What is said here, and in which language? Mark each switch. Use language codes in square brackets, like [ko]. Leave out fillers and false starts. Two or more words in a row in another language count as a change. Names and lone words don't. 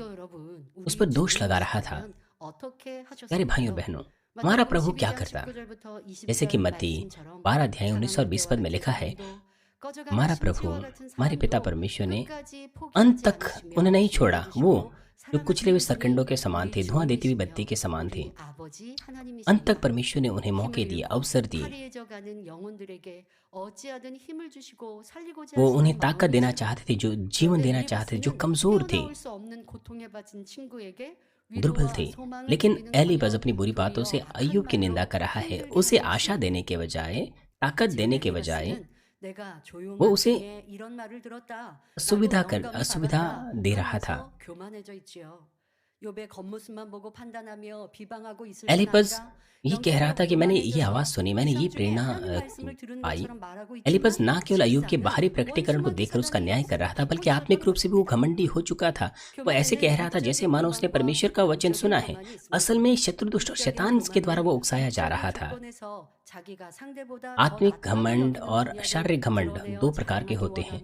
[ko] 성도 여러분, [hi] उस [ko] 우리 [hi] पर दोष [ko] 주님의 [hi] लगा रहा था। [ko] 사랑은 어떻게 [hi] प्यारे भाइयों और [ko] 하셨을까요? [hi] बहनों, हमारा [ko] 마태복음 [hi] प्रभु क्या [ko] 12장 [hi] करता? [ko] 19절부터 [hi] जैसे कि [ko] 20절 [hi] मत्ती [ko] 말씀처럼 [hi] 12 अध्याय 19 और 20 पद [ko] 사랑하는 [hi] में [ko] 때와 [hi] लिखा है, [ko] 함께도 꺼져가는 [hi] हमारा प्रभु, [ko] 심지와 같은 [hi] हमारे पिता [ko] 사랑으로 [hi] परमेश्वर ने [ko] 끝까지 [hi] अंत [ko] 포기하지 [hi] तक उन्हें [ko] 않으시며 [hi] नहीं छोड़ा। वो [ko] 기다려주시고 [hi] जो कुचले हुए [ko] 사랑하시는 [hi] सरकंडों [ko] 분이 [hi] के समान [ko] 우리 [hi] थे, धुआं देती हुई [ko] 주님이시며 [hi] बत्ती के समान थे। [ko] 우리 아버지 [hi] अंत तक [ko] 하나님이십니다. [hi] परमेश्वर ने उन्हें मौके [ko] 힘을 [hi] दिए, [ko] 잃고 [hi] अवसर दिए। [ko] 파리해져가는 영혼들에게 어찌하든 힘을 주시고 살리고자 [hi] वो [ko] 하시는 [hi] उन्हें ताकत देना [ko] 마음이십니다. [hi] चाहते थे, जो जीवन [ko] 그런데 [hi] देना चाहते थे, जो [ko] 엘리바스는 [hi] कमजोर थे, [ko] 헤어나올 수 없는 고통에 빠진 친구에게 [hi] दुर्बल [ko] 위로와 [hi] थे। [ko] 소망을 [hi] लेकिन [ko] 드리는 [hi] एलिपज [ko] 거여 [hi] अपनी बुरी बातों से [ko] 도리어 악한 [hi] अय्यूब की निंदा [ko] 말로 [hi] कर रहा है। [ko] 힘들게 [hi] उसे [ko] 하는 [hi] आशा [ko] 것입니다. [hi] देने के बजाय, ताकत [ko] 지금 [hi] देने के बजाय [ko] 엘리바스는 내가 [hi] वो [ko] 조용한 [hi] उसे [ko] 중에 이런 말을 들었다. 나도 [hi] असुविधा [ko] 영감을 받았다. [hi] दे रहा था। [ko] 하면서 교만해져 있지요. 욥의 겉모습만 보고 판단하며 비방하고 있을 뿐 [hi] एलिपज [ko] 아니라 [hi] ये कह रहा था कि मैंने ये आवाज़ [ko] 영적으로 [hi] सुनी, मैंने ये [ko] 이상 중에 [hi] प्रेरणा [ko] 하나님 말씀을 들은 [hi] पाई। [ko] 것처럼 말하고 [hi] एलिपज [ko] 있지만 [hi] ना केवल अय्यूब के बाहरी [ko] 실상은 [hi] प्रकटीकरण को [ko] 원수마귀 [hi] देखकर उसका न्याय कर रहा था, [ko] 사단이었습니다. [hi] बल्कि आत्मिक रूप से भी वो घमंडी हो चुका था। वो ऐसे कह रहा था जैसे मानो उसने परमेश्वर का वचन सुना है। असल में शत्रु दुष्ट और शैतान के द्वारा वो उकसाया जा रहा था। आत्मिक घमंड और शारीरिक घमंड दो प्रकार के होते हैं।